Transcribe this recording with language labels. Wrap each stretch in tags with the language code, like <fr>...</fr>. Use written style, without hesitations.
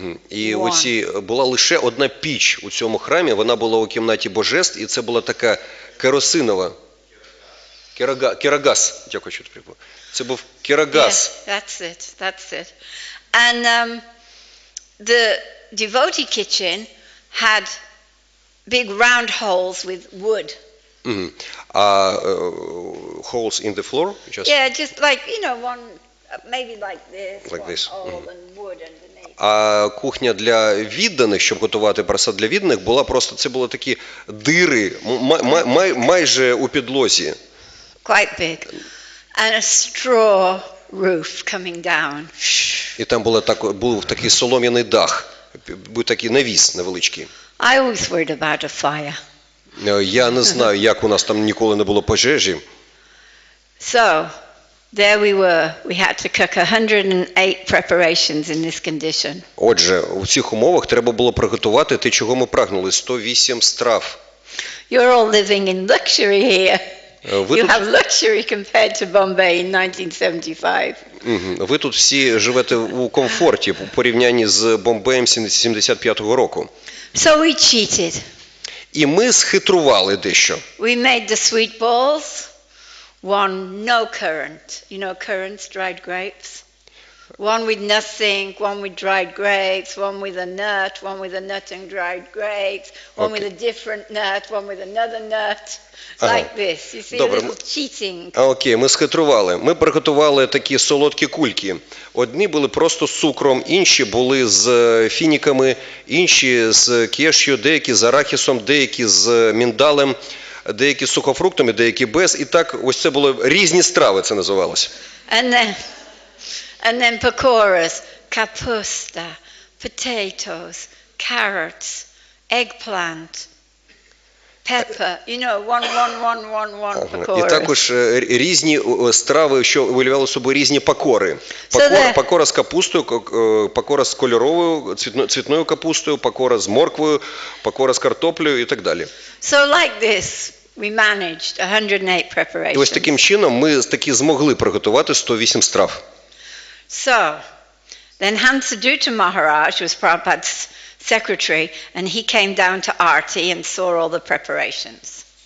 <uk>І була лише одна піч у цьому храмі, вона була у кімнаті божеств, і це була така керосинова. Керогаз, дякую, що ти прибув. Це був керогаз.</uk> <en>Yes, that's it. And the devotee kitchen had big round holes with wood. Holes in the floor? Just like, one, maybe like this, hole and wood underneath.</en> <uk>А кухня для відданих, щоб готувати просад для відданих, це були такі дири, майже у підлозі.</uk> <en>Quite big. And a straw roof coming down.</en> <uk>І там був такий солом'яний дах, був такий навіс невеличкий.</uk> <en>I always worried about a fire.</en> <uk>Я не знаю, як у нас там ніколи не було пожежі.</uk> <en>So, there we were. We had to cook 108 preparations in this condition.</en> <uk>Отже, у цих умовах треба було приготувати те, чого ми прагнули, 108 страв.</uk> <en>You're all living in luxury here. You have luxury compared to Bombay in 1975.</en> <uk>Ви тут всі живете у комфорті у порівнянні з Бомбеєм 75-го року.</uk> <en>So we cheated.</en> <uk>І ми схитрували дещо.</uk> <en>We made the sweet balls. One no currant. Currants, dried grapes. One with nothing, one with dried grapes, one with a nut, one with a nut and dried grapes, one with a different nut, one with another nut. Like this. You see, a little cheating.</en> <uk>Окей, ми схитрували. Ми приготували такі солодкі кульки. Одні були просто з цукром, інші були з фініками, інші з кешю, деякі з арахісом, деякі з міндалем. деякі з сухофруктами, деякі без. І так, ось це було різні страви, це називалося.</uk> <en>And then pakoras,</en> <uk>kapusta,</uk> <en>potatoes, carrots, eggplant, pepper, one pakoras.</en> <uk>І також різні страви, що виявляли собою різні пакори. Пакора з капустою, пакора з кольоровою, цвітною капустою, пакора з морквою, пакора з картоплею і так далі.</uk> <en>So like this, we managed 108 preparations.</en> <uk>І ось таким чином ми таки змогли приготувати 108 страв.</uk> <en>So, then Hansadutta Maharaj was Prabhupada's secretary, and he came down to Arti and saw all the preparations.</en>